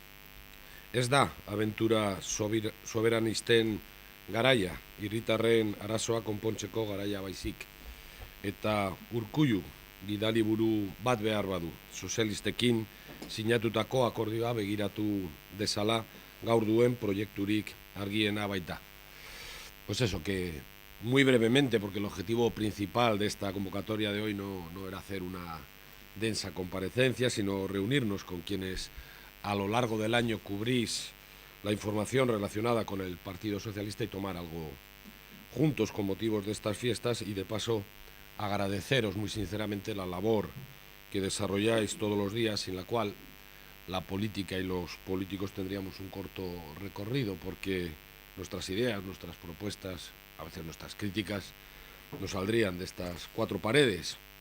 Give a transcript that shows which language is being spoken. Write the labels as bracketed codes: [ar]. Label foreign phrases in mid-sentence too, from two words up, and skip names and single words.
[eu] Ez da abentura soberanisten garaia, hiritarren arazoa konpontzeko garaia baizik. Eta Urkullu gidaliburu bat behar badu, sozialistekin sinatutako akordioa begiratu dezala gaur duen proiekturik argiena baita. [es] Pues eso, que muy brevemente, porque el objetivo principal de esta convocatoria de hoy no era hacer una densa comparecencia, sino reunirnos con quienes a lo largo del año cubrís la información relacionada con el Partido Socialista y tomar algo juntos con motivos de estas fiestas y de paso agradeceros muy sinceramente la labor que desarrolláis todos los días, sin la cual la política y los políticos tendríamos un corto recorrido, porque nuestras ideas, nuestras propuestas, a veces nuestras críticas, no saldrían de estas cuatro paredes.